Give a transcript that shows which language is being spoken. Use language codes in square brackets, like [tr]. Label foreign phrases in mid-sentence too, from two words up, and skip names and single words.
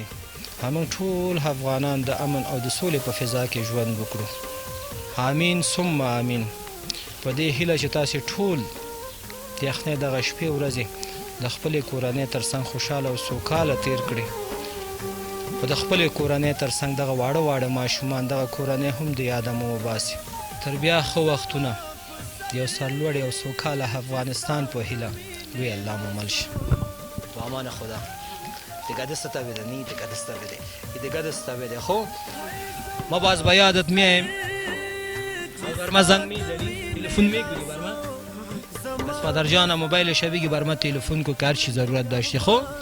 [ps] هموږ ټول افغانان د امن او د سولې په فضا کې ژوند وکړو [ar] آمین ثم آمین [ps] په دې هیله چې تاسې ټول د یخنۍ دغه شپې ورځې د خپلې کورنۍ تر څنګ خوشحاله او سوکاله تیر کړي په د خپلې کورنۍ تر څنګ دغه واړه واړه ماشومان دغه کورنۍ هم د یاده مو وباسي تر بیا ښه وختونه یو سرلوړی او سوکاله افغانستان په هیله روی الله مو مل شي [fa] با امان خدا دیگه دستت بده نی دیگه دستت بده دیگه دستت بده خب ما باز به یادت میایم بر ما زنگ میزنی تلفن میگیری بر ما بس پدر جان موبایل شبیگی بر ما تلفن کو هر چی ضرورت داشتی خب